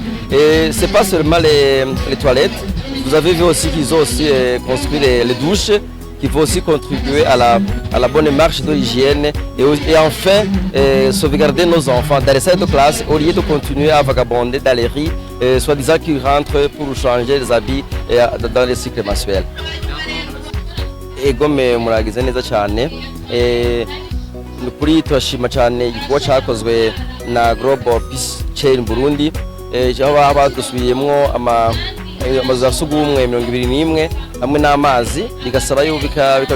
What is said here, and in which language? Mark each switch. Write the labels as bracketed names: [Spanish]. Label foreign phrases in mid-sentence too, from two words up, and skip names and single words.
[French] Et c'est pas seulement les toilettes, vous avez vu aussi qu'ils ont aussi construit les douches qui vont aussi contribuer à la bonne marche de l'hygiène et enfin sauvegarder nos enfants dans les salles de classe au lieu de continuer à vagabonder dans les rues, soi-disant qu'ils rentrent pour changer les habits dans les cycles mensuels. [Kinyarwanda] Ego muragize neza cyane kuri turashima cyane igikorwa cyakozwe na Global Peace Chain Burundi aho badusubiyemo amazu ya sugumwe 21 hamwe n'amazi bigasaba bikareka